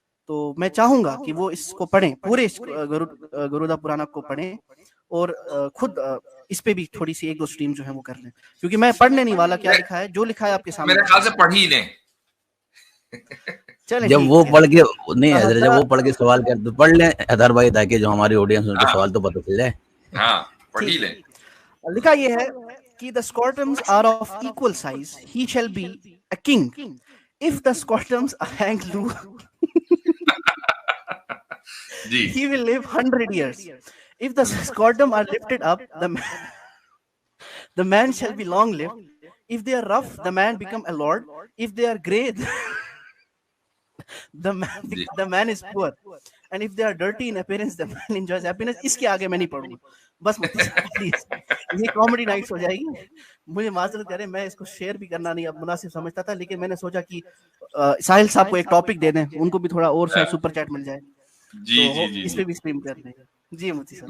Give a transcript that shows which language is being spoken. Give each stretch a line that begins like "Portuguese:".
Urdu: تو میں چاہوں گا کہ وہ اس کو پڑھیں، پورے گروڈا پرانا کو پڑھیں، اور خود اس پہ بھی تھوڑی سی ایک دو سٹریم جو ہے وہ کر لیں، کیونکہ میں پڑھنے نہیں والا کیا لکھا ہے، جو لکھا ہے آپ کے سامنے میرے خیال سے پڑھ ہی لیں. جب وہ پڑھ کے نہیں حضرت جب وہ پڑھ کے سوال کر تو پڑھ لیں ادھر بھائی، تاکہ جو ہماری آڈینس ان کے سوال تو پتہ چل جائے. ہاں پڑھ ہی لیں. لکھا یہ ہے کہ
English: the scrotums are of equal size, he shall be a king. If the scrotums are hang loose, he will live 100 years. If the scrotum are lifted up, the man shall be long lived. If they are rough, the man become a lord. If they are grey, the man is poor. And if they are dirty in appearance, the man enjoys happiness.
Urdu: اس کے آگے میں نہیں پڑھوں گا، بس please یہ comedy nights ہو جائے گی. مجھے معذرت کریں، میں اس کو شیئر بھی کرنا نہیں اب مناسب سمجھتا تھا، لیکن میں نے سوچا کہ ساحل صاحب کو ایک ٹاپک دے دیں، ان کو بھی تھوڑا اور سپر چیٹ مل جائے. جی اس پہ بھی اسٹریم کر دیں. جی مفتی صاحب